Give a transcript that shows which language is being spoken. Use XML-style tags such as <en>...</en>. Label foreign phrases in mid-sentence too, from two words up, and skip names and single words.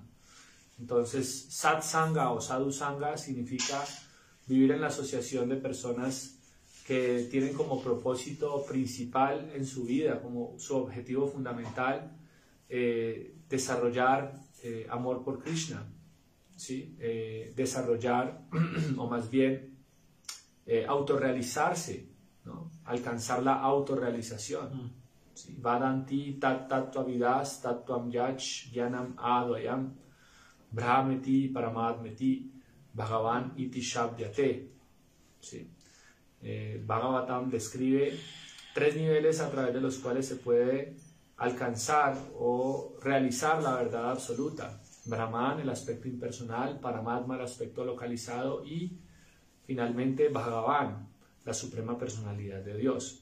<es>Entonces, Sat Sanga o Sadhu Sanga significa vivir en la asociación de personas que tienen como propósito principal en su vida, como su objetivo fundamental, desarrollar amor por Krishna, ¿sí? Desarrollar, o más bien autorrealizarse, ¿no? Alcanzar la autorrealización. ¿Sí?</es> <sa>वदन्ति तत् तत्त्व विदस् तत्त्वं यच् यनम् अद्वयम् ब्रह्मेति परमद्मेति भगवान् इति शब्द्यते.</sa> <es>¿Sí? Bhagavatam describe 3 niveles a través de los cuales se puede alcanzar o realizar la verdad absoluta. Brahman, el aspecto impersonal, Paramatma, el aspecto localizado y finalmente Bhagavan, la suprema personalidad de Dios.</es>